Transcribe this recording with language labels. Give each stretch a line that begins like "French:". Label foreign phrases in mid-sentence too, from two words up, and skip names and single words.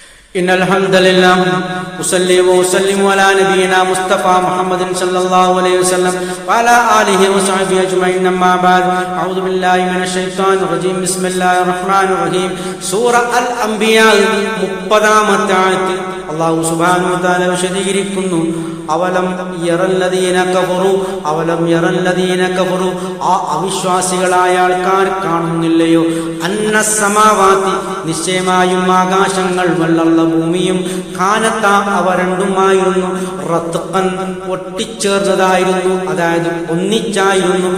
Arabic: إن الحمد لله أصلي وأسلم على نبينا مصطفى محمد صلى الله عليه وسلم وعلى آله وصحبه أجمعين أما بعد أعوذ بالله من الشيطان الرجيم بسم الله الرحمن الرحيم سورة الأنبياء
Malayalam: 30-ാമത്തെ ആയത്ത്
Arabic: الله سبحانه وتعالى വിശദീകരിക്കുന്നു. أولم ير الذين كفروا
Malayalam: ആ അവിശ്വാസികളായ ആൾക്കാർ കാണുന്നില്ലയോ അന്നസ്സമാവാതി നിശ്ചയമായും ആകാശങ്ങൾ വല്ലുള്ള ഭൂമിയും ഖാനത അവ രണ്ടുമായിരുന്നു റത്ഖൻ ഒട്ടിച്ചേർന്നതായിരുന്നു, അതായത് ഒന്നിച്ചായിരുന്നു.